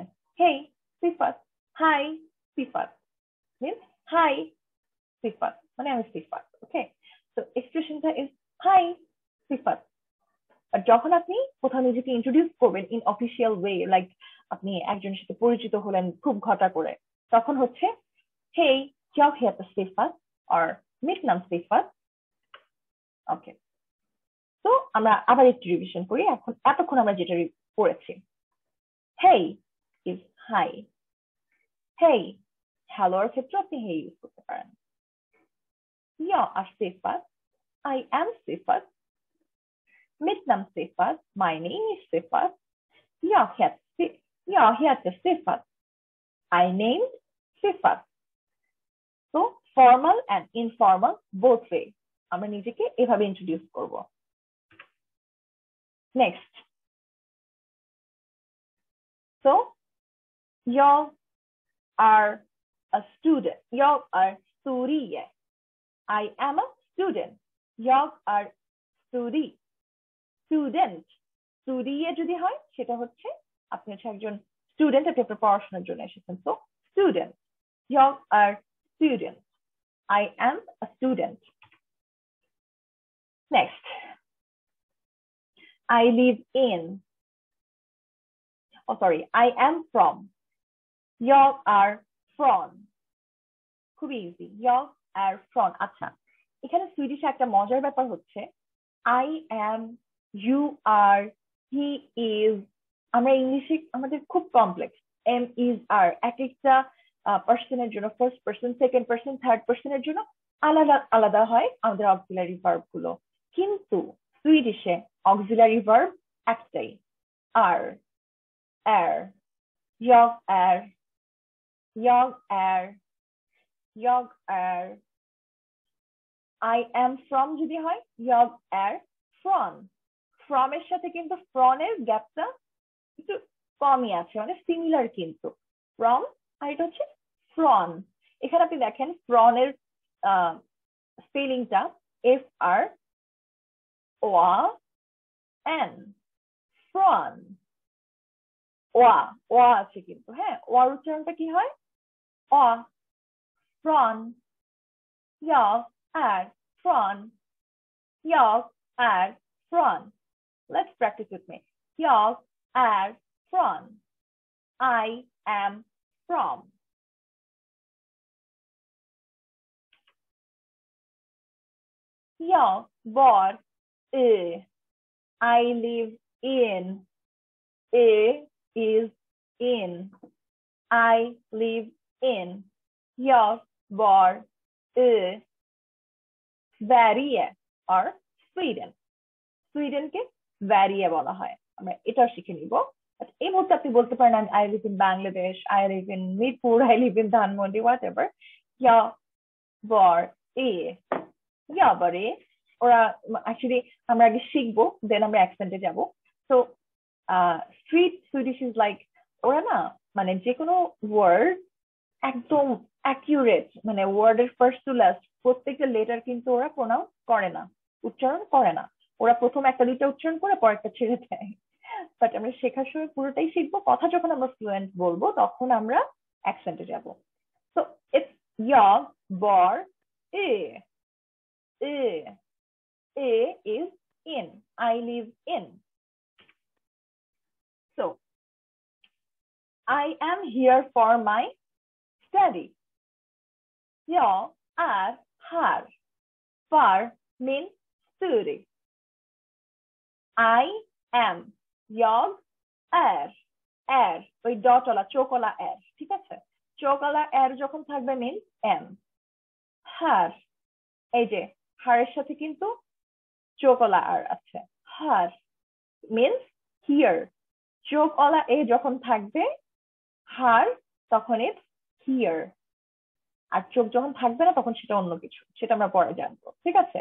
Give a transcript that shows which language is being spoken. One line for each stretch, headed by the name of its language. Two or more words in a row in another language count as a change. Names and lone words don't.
Bangla: হেই সিফাত, হাই সিফাত,
English: means hi
Bangla: সিফাত, মানে আমি সিফাত। ওকে, তো এক্সপ্রেশনটা
English: is hi
Bangla: সিফাত। আর যখন আপনি কোথাও নিজেকে ইন্ট্রোডিউস করবেন
English: in official way,
Bangla: লাইক আপনি একজনের সাথে পরিচিত হলেন খুব ঘটা করে, তখন হচ্ছে হেই,
Swedish: jag heter Sifat or mitt namn Sifat.
Bangla: ওকে, তো আমরা আবার একটু রিভিশন করি। এখন এতক্ষণ আমরা যেটা পড়েছি,
English: hey is hi,
Bangla: হেই, হ্যালোর ক্ষেত্রে আপনি হেই ইউজ করতে পারেন।
Swedish: Jag är Sifat,
English: I am Sifat,
Swedish: mitt namn Sifat,
English: my name is Sifat,
Swedish: jag heter Sifat,
English: I named Sifat.
Bangla: তো
English: formal and informal both way
Bangla: আমরা নিজেকে এভাবে ইন্ট্রোডিউস করব।
English: next, so
Swedish: jag är
English: a student,
Swedish: jag är studie,
English: I am a student,
Swedish: jag är student,
Bangla: studie যদি হয় সেটা হচ্ছে আপনি হচ্ছে একজন স্টুডেন্ট, আপনি আপনার পড়াশোনার জন্য এসেছেন। তো স্টুডেন্ট,
Swedish: jag är student,
English: I am a student. Next, I live in, সরি, I am from.
Swedish: Jag är från.
Bangla: খুবই ইজি,
Swedish: jag är från।
Bangla: আচ্ছা, এখানে সুইডিশে একটা মজার ব্যাপার হচ্ছে
English: I am, you are, he is।
Bangla: আমরা ইংলিশে আমাদের খুব কমপ্লেক্স,
English: am, is, are
Bangla: এক একটা পার্সনের জন্য, ফার্স্ট পার্সন, সেকেন্ড পার্সন, থার্ড পার্সনের জন্য আলাদা আলাদা হয় আমাদের অক্সিলারি ভার্ব গুলো। কিন্তু সুইডিশে অক্সিলারি ভার্ব একটাই, আর,
Swedish: är, jag är, jag är, jag är।
English: I am from
Bangla: যদি হয়
Swedish: jag är från।
Bangla: from এর সাথে কিন্তু from এর গ্যাপটা একটু কমই আছে, মানে সিমিলার কিন্তু from আর এটা হচ্ছে from। এখানে আপনি দেখেন from এর স্পেলিংটা FRON, from। ওয়া আছে কিন্তু, হ্যাঁ, ওয়ার উচ্চারণটা কি হয় অ,
English: from,
Swedish: jag är från, jag är från।
English: Let's practice with me.
Swedish: Jag är från,
English: I am from.
Swedish: Jag bor i,
English: I live in, is in, I live in,
Swedish: jag bor i Sverige or Sweden।
Bangla: সুইডেনকে ভ্যারিয়ে বলা হয়, আমরা এটা শিখে নিব। এই মুহূর্তে আপনি বলতে পারেন
English: I live in Bangladesh, I live in Mirpur, I live in Dhanmondi, what ever.
Swedish: jag bor i, jag bor i।
Bangla: ওরা অ্যাকচুয়ালি আমরা আগে শিখবো, দেন আমরা অ্যাকসেন্টে যাব। তো
English: street Swedish is like,
Bangla: ওরা না মানে যে কোনো ওয়ার্ড একদম অ্যাকিউরেট, মানে ওয়ার্ডের
English: first to last
Bangla: প্রত্যেকটা লেটার কিন্তু ওরা প্রোনাউন্স করে না, উচ্চারণ করে না। ওরা প্রথম একটা দুইটা উচ্চারণ করে পরেরটা ছেড়ে দেয়। বাট আমরা শেখার সময় পুরোটাই শিখবো, কথা যখন আমরা ফ্লুয়েন্ট বলবো তখন আমরা অ্যাকসেন্টে যাব।
English: so it's
Swedish: jag bor i,
English: is in, I live in। So I am here for my study।
Swedish: Jag är här, för min studie।
English: I am,
Swedish: jag är
Bangla: ওই ডটওয়ালা চোখওয়ালা এর, ঠিক আছে? চোখওয়ালা এর যখন থাকবে
English: means am.
Bangla: হার, এই যে হারের সাথে কিন্তু চোখওয়ালা আর আছে, হার
English: means here.
Bangla: চোখওয়ালা এ যখন থাকবে হার তখন
English: it's here,
Bangla: আর চোখ যখন থাকবে না তখন সেটা অন্য কিছু, সেটা আমরা পরে জানবো, ঠিক আছে?